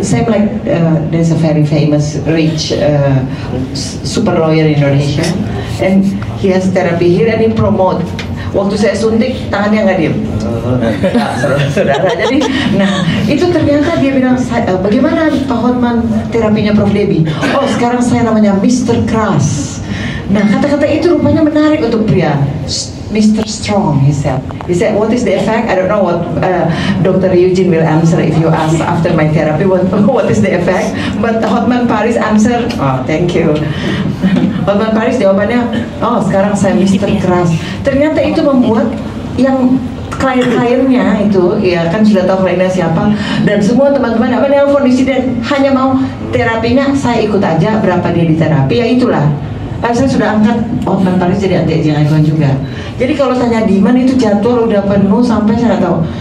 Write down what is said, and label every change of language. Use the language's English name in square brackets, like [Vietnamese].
[English] Same like there's a very famous rich super lawyer in Indonesia, and he has therapy here and he promote. [Indonesian] Waktu saya suntik, tangannya nggak diem. Nah, saudara, jadi, nah itu ternyata dia bilang, bagaimana Pak Hotman terapinya Prof. Debbie? Oh, sekarang saya namanya Mr. Kras. Nah, kata-kata itu rupanya menarik untuk pria. [English] Mr. Strong, he said. He said, what is the effect? I don't know what Dr. Eugene will answer if you ask after my therapy, what is the effect? But Hotman Paris answer, oh, thank you. [Indonesian] Hotman Paris jawabannya, oh sekarang saya Mr. Keras. Ternyata itu membuat yang klien-kliennya itu, ya kan sudah tahu kliennya siapa, dan semua teman-teman apa nelfon di sini hanya mau terapinya, saya ikut aja, berapa dia di terapi, ya itulah. Saya sudah angkat Hotman Paris jadi anti aging icon juga. Jadi kalau tanya demand itu jadwal udah penuh sampai saya nggak tahu.